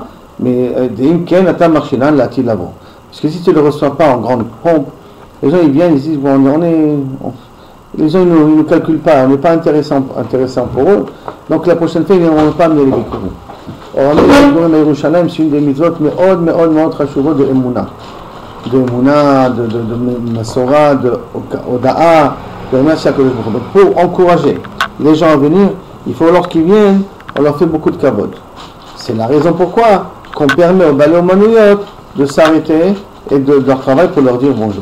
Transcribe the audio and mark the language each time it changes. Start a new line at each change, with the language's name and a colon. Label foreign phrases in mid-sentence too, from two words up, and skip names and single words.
French: Mais parce que si tu ne le reçois pas en grande pompe, les gens ils viennent, ils disent bon, les gens ils ne calculent pas, on n'est pas intéressant pour eux, donc la prochaine fois ils ne vont pas amener les bikurim. Or, amener les bikurim à Yerushalayim, c'est une des mitzvot
Hebrew: מאוד חשובות
French: de Emouna. De Emouna, de Masora, de Oda'a, de remercier
Hebrew: הקדוש ברוך הוא.
French: Donc pour encourager les gens à venir, il faut lorsqu'ils viennent, on leur fait beaucoup de kavod. C'est la raison pourquoi qu'on permet aux
Hebrew: בעלי אומנויות
French: de s'arrêter et de leur travail pour leur dire bonjour.